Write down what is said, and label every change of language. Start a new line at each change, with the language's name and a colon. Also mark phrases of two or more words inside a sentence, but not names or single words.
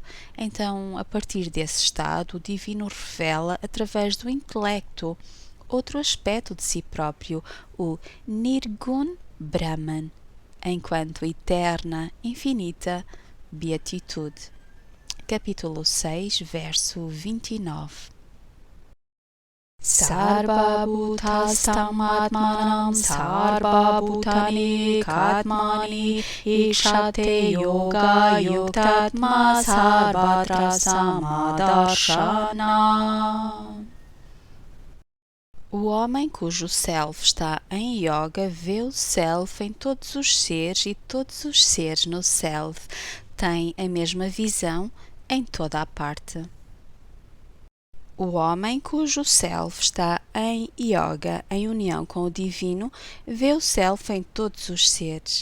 Portuguese: Então, a partir desse estado, o divino revela através do intelecto outro aspecto de si próprio, o Nirgun Brahman, enquanto eterna, infinita beatitude. Capítulo 6, verso 29.
Sanskrit: Sarva bhutastam atmanam sarva bhutani katmani ikshate yoga yuktatma sarvatra samadarshana.
Portuguese: O homem cujo self está em yoga vê o self em todos os seres e todos os seres no self têm a mesma visão em toda a parte. O homem cujo self está em yoga, em união com o divino, vê o self em todos os seres.